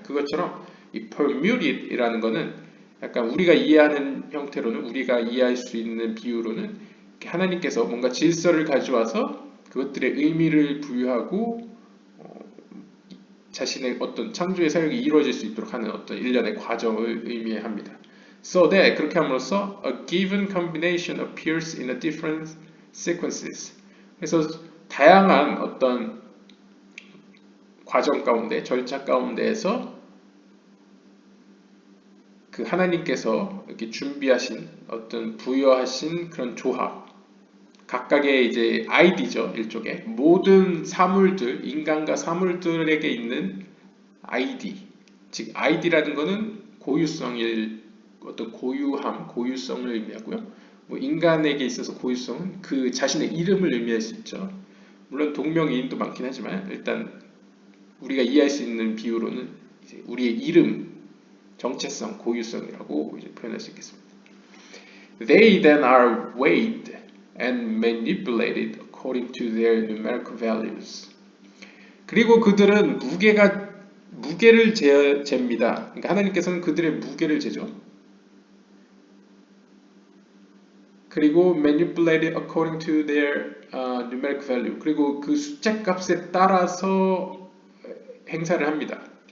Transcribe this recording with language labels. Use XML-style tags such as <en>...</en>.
<ko>그것처럼 이 permuted이라는 거는 약간 우리가 이해하는 형태로는, 우리가 이해할 수 있는 비유로는 하나님께서 뭔가 질서를 가져와서 그것들의 의미를 부여하고 자신의 어떤 창조의 사역이 이루어질 수 있도록 하는 어떤 일련의 과정을 의미합니다.</ko> <en>So that,</en> <ko>그렇게 함으로써</ko> <en>a given combination appears in a different sequences.</en> <ko>그래서 다양한 어떤 과정 가운데, 절차 가운데에서 그 하나님께서 이렇게 준비하신 어떤 부여하신 그런 조합, 각각의 이제 아이디죠, 일종의 모든 사물들, 인간과 사물들에게 있는 아이디, 즉 아이디라는 거는 고유성일 어떤 고유함, 고유성을 의미하고요. 뭐 인간에게 있어서 고유성은 그 자신의 이름을 의미할 수 있죠. 물론 동명이인도 많긴 하지만 일단 우리가 이해할 수 있는 비유로는 이제 우리의 이름, 정체성, 고유성이라고 이제 표현할 수 있겠습니다.</ko> <en>They then are weighed and manipulated according to their numerical values.</en> <ko>그리고 그들은 무게를 잽니다. 그러니까 하나님께서는 그들의 무게를 재죠. 그리고</ko> <en>manipulated according to their numerical value.</en> <ko>그리고 그 숫자 값에 따라서 행사를 합니다.</ko>